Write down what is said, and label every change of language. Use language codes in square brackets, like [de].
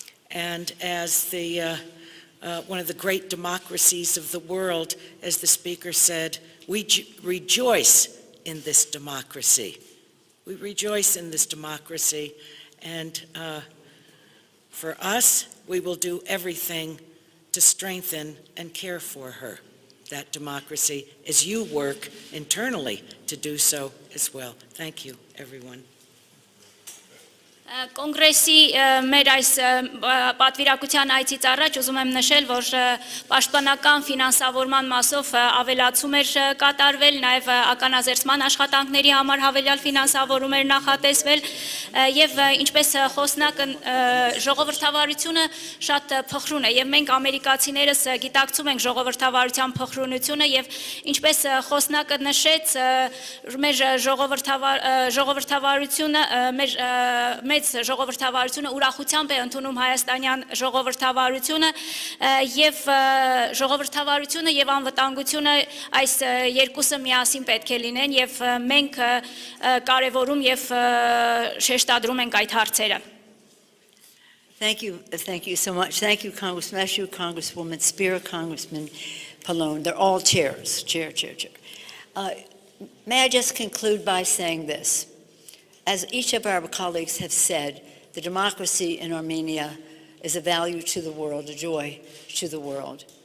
[en] And as one of the great democracies of the world, as the speaker said, we rejoice in this democracy. We rejoice in this democracy, and For us, we will do everything to strengthen and care for her, that democracy, as you work internally to do so as well. Thank you, everyone. [hy] Կոնգրեսի մեր այս պատվիրակության այցից առաջ ուզում եմ նշել, որ պաշտպանական ֆինանսավորման մասով ավելացում էր կատարվել, նաև ականազերծման աշխատանքների համար հավելյալ ֆինանսավորում էր նախատեսվել եւ ինչպես խոսնակը ժողովրդավարությունը շատ փխրուն է եւ մենք ամերիկացիներս գիտակցում ենք ժողովրդավարության փխրունությունը եւ ինչպես խոսնակը նշեց մեր ժողովրդավարությունը մեծ ժողովրդավարությունը ուրախությամբ է ընդունում հայաստանյան ժողովրդավարությունը եւ ժողովրդավարությունը եւ անվտանգությունը այս երկուսը միասին պետք է լինեն եւ մենք կարեւորում եւ շեշտադրում ենք այդ հարցերը. [en] Thank you so much. Thank you, Congressman Meshew, Congresswoman Spear, Congressman Pallone. They're all chairs. Chair. May I just conclude by saying this? As each of our colleagues have said, the democracy in Armenia is a value to the world, a joy to the world.